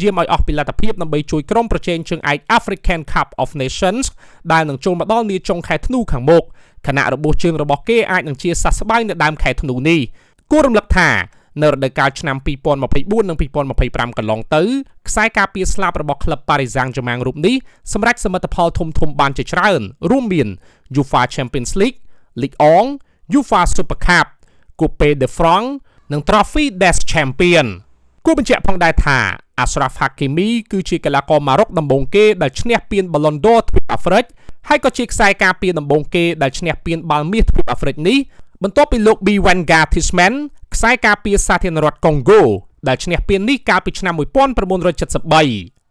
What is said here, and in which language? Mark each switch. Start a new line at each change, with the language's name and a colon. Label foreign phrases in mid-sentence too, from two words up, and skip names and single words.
Khmer: យាមឲ្យអស់ពីលទ្ធភាពដើម្បីជួយក្រុមប្រជែងជើងឯក African Cup of Nations ដែលនឹងចូលមកដល់នាចុងខែធ្នូខាងមុខខណៈរបួសជើងរបស់គេ អាចនឹងជាសះស្បើយនៅដើមខែធ្នូនេះគួររំលឹកថានៅរដូវកាលឆ្នាំ 2024 និង 2025 កន្លងទៅខ្សែការពារស្លាប់ របស់ក្លឹប Paris Saint-Germain រូបនេះសម្រេចសមិទ្ធផលធំៗបានជាច្រើនរួមមាន UEFA Champions League, Ligue 1, UEFA Super Cup, Coupe de France និង Trophy des Champions គួរបញ្ជាក់ផងដែរថា Ashraf Hakimi គឺជាកីឡាករម៉ារ៉ុកដំបូងគេដែលឈ្នះពាន Ballon d'Or ទ្វីបអាហ្វ្រិកហើយក៏ជាខ្សែការពារដំបូងគេដែលឈ្នះពានបាល់មាសទ្វីបអាហ្វ្រិកនេះបន្ទាប់ពីលោក Bouanga Tishman ខ្សែការពារសាធារណរដ្ឋកុងហ្គោដែលឈ្នះពាននេះកាលពីឆ្នាំ 1973